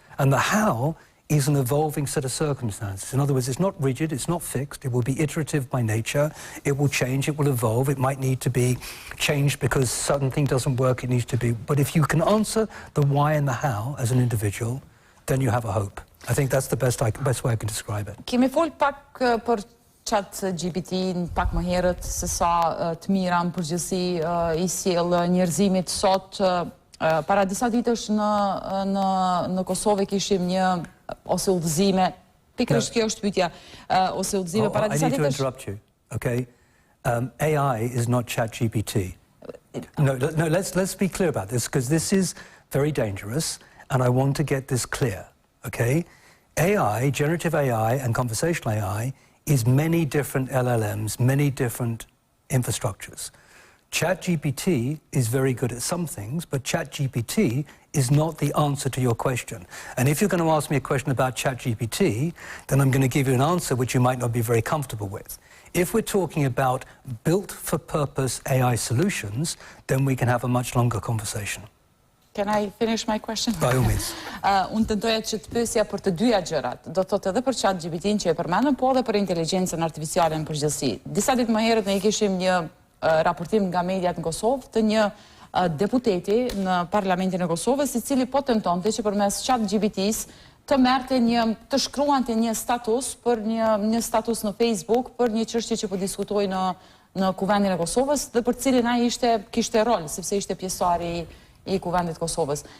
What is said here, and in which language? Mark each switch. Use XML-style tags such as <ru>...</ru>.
<en>And the how is an evolving set of circumstances. In other words, it's not rigid, it's not fixed, it will be iterative by nature, it will change, it will evolve, it might need to be changed because something doesn't work, it needs to be. But if you can answer the why and the how as an individual, then you have a hope. I think that's the best way I can describe it.</en> <sq>Kemi fol pak për ChatGPT pak më herët se sa të mira në përgjithësi i sjell njerëzimit sot. Para disa ditësh në Kosovë kishim një ose udhëzime, pikërisht kjo është pyetja, ose udhëzime para disa ditësh.</sq> <en>I need to interrupt you, okay? AI is not ChatGPT. No, let's be clear about this, because this is very dangerous, and I want to get this clear, okay? AI, generative AI and conversational AI, is many different LLMs, many different infrastructures. ChatGPT is very good at some things, but ChatGPT is not the answer to your question. And if you're going to ask me a question about ChatGPT, then I'm going to give you an answer which you might not be very comfortable with. If we're talking about built-for-purpose AI solutions, then we can have a much longer conversation. Can I finish my question? By all means.</en> <sq>Unë tentoja që të pyesja për të dyja gjërat. Do të thotë edhe për ChatGPT-n që e përmendëm, po edhe për inteligjencën artificiale në përgjithësi. Disa ditë më herët ne kishim një raportim nga mediat në Kosovë të një deputeti në Parlamentin e Kosovës, i cili po tentonte që përmes ChatGPT-s të shkruante një status për një status në Facebook për një çështje që po diskutoi në Kuvendin e Kosovës dhe për cilin ai kishte rol, sepse ishte pjesëtar i Kuvendit Kosovës.</sq>